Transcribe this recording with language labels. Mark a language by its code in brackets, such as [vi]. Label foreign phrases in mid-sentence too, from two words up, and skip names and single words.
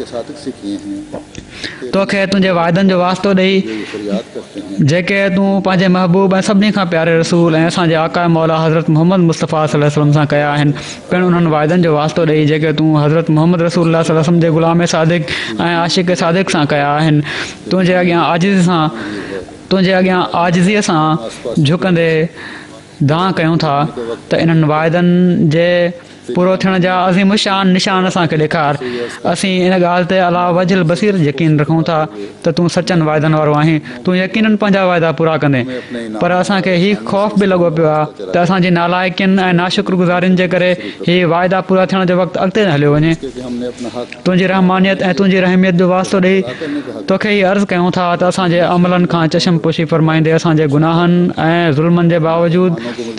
[sd] तोखे तुंहिंजे वाइदनि जो वास्तो ॾेई जेके तूं पंहिंजे महबूब ऐं सभिनी खां प्यारे रसूल ऐं असांजे आका मौला हज़रत मोहम्मद मुस्तफ़ा सल्लल्लाहु सां कया आहिनि पिणु उन्हनि वाइदनि जो वास्तो ॾेई जेके तूं हज़रत मोहम्मद रसूल सल्लल्लाहु जे ग़ुलाम सादिक ऐं आशिक़ सादिक सां कया आहिनि तुंहिंजे अॻियां आजिज़ीअ सां झुकंदे दां कयूं था त इन्हनि वाइदनि जे पूरो थियण जा अज़ीम शान निशान असांखे ॾेखार असीं इन ॻाल्हि ते [ar] على وجه البصيرة [sd] यकीन रखूं था त तूं सचनि वाइदनि वारो आहीं तूं यकीननि पंहिंजा वाइदा पूरा कंदे पर असांखे हीउ ख़ौफ़ बि लॻो पियो आहे त असांजी नालाइकियुनि ऐं नाशुक्रगुज़ारियुनि जे करे हीउ वाइदा पूरा थियण जो वक़्तु अॻिते न हलियो वञे तुंहिंजी रहमानियत ऐं तुंहिंजी रहमियत जो वास्तो ॾेई तोखे हीअ अर्ज़ु कयूं था त असांजे अमलनि खां चशम पोशी फरमाईंदे असांजे गुनाहनि ऐं ज़ुल्मनि जे बावजूदि